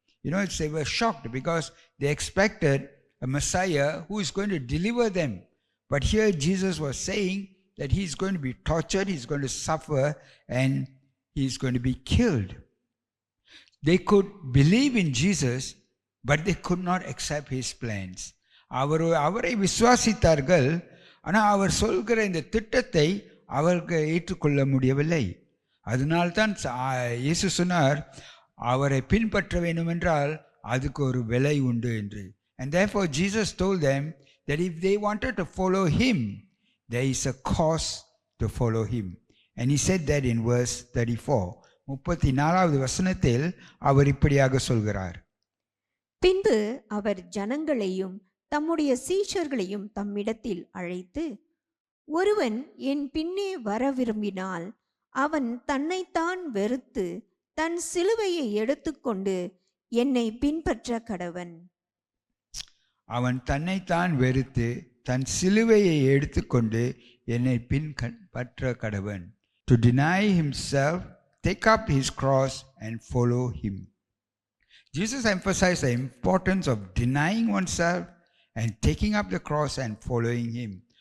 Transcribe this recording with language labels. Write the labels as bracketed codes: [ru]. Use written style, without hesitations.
[en] They were shocked because they expected a Messiah who is going to deliver them. But here Jesus was saying that he is going to be tortured, he is going to suffer, and he is going to be killed. They could believe in Jesus, but they could not accept his plans. [ta] அவரை விசுவாசித்தார்கள், ஆனால் அவர் சொல்கிற இந்த திட்டத்தை அவர்கள் ஏற்றுக்கொள்ள முடியவில்லை. அதனால்தான் இயேசு சொன்னார், அவரை பின்பற்ற வேண்டும் என்றால் அதுக்கு ஒரு விலை உண்டு என்று. [en] And therefore Jesus told them that if they wanted to follow him, there is a cost to follow him. And he said that in verse 34. [ta] 34வது வசனத்தில் அவர் இப்படியாக சொல்கிறார். பின்பு அவர் ஜனங்களையும் தம்முடைய சீஷர்களையும் தம்மிடத்தில் அழைத்து, ஒருவன் என் பின்னே வர விரும்பினால் அவன் தன்னைத்தான் வெறுத்து தன் சிலுவையை எடுத்துக்கொண்டு என்னை பின்பற்ற கடவன். அவன் தன்னைத்தான் வெறுத்து தன் சிலுவையை எடுத்துக்கொண்டு என்னை பின்பற்ற கடவன். [en] To deny himself, take up his cross and follow him. Jesus emphasized the importance of denying oneself and taking up the cross and following him.